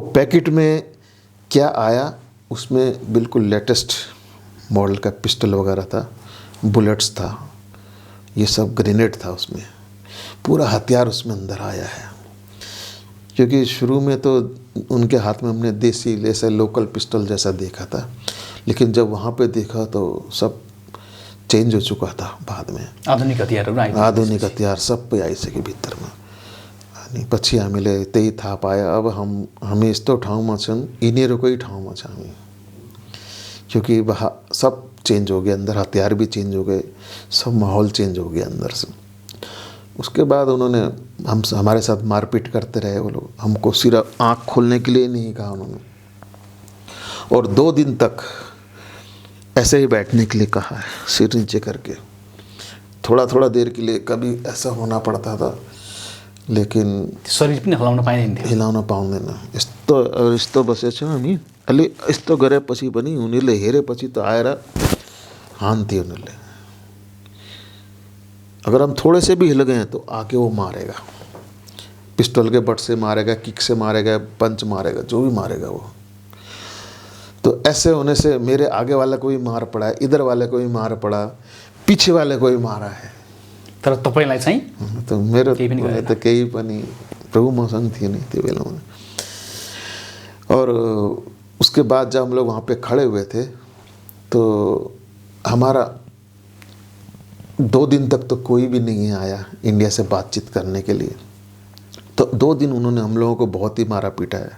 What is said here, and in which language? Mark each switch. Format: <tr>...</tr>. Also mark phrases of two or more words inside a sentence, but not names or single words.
<hi>पैकेट में क्या आया, उसमें बिल्कुल लेटेस्ट मॉडल का पिस्टल वगैरह था, बुलेट्स था, ये सब ग्रेनेड था उसमें, पूरा हथियार उसमें अंदर आया है। क्योंकि शुरू में तो उनके हाथ में हमने देसी जैसे लोकल पिस्टल जैसा देखा था, लेकिन जब वहाँ पे देखा तो सब चेंज हो चुका था बाद में।</hi> <ne>आधुनिक हतियार सब पे आइसके भित्रमा। अनि पछि हामीले त्यही थाहा पायो, अब हामी यस्तो ठाउँमा छन्, यिनीहरूकै ठाउँमा छ हामी।</ne> <hi>क्योंकि वहाँ सब चेंज हो गया, अंदर हथियार भी चेंज हो गए, सब माहौल चेंज हो गया अंदर से। उसके बाद उन्होंने हमारे साथ मारपीट करते रहे वो लोग, हमको सिर्फ आँख खोलने के लिए नहीं कहा उन्होंने, और 2 दिन तक ऐसे ही बैठने के लिए कहा है, सिर नीचे करके। थोड़ा थोड़ा देर के लिए कभी ऐसा होना पड़ता था, लेकिन</hi> <ne>शरीर पनि हल्लाउन पाइँदैन थियो। हिलाउन पाउँदैन। यस्तो बसेछौँ हामी, अलि यस्तो गरेपछि पनि उनीहरूले हेरेपछि त आएर हान्थे उनीहरूले।</ne> <hi>अगर हम थोड़े से भी हिल गए तो आके वो मारेगा, पिस्टल के बट से मारेगा, किक से मारेगा, पंच मारेगा, जो भी मारेगा वो। तो ऐसे होने से मेरे आगे वाले को भी मार पड़ा है, इधर वाले को भी मार पड़ा, पीछे वाले को भी मारा है।</hi> <ne>तर तपाईलाई चाहिँ तो मेरो त केही पनि, प्रभु मसँग थियो नि त्यो बेलामा।</ne> <hi>और उसके बाद जब हम लोग वहाँ पे खड़े हुए थे तो हमारा 2 दिन तक तो कोई भी नहीं आया इंडिया से बातचीत करने के लिए। तो 2 दिन उन्होंने हम लोगों को बहुत ही मारा पीटा है।</hi>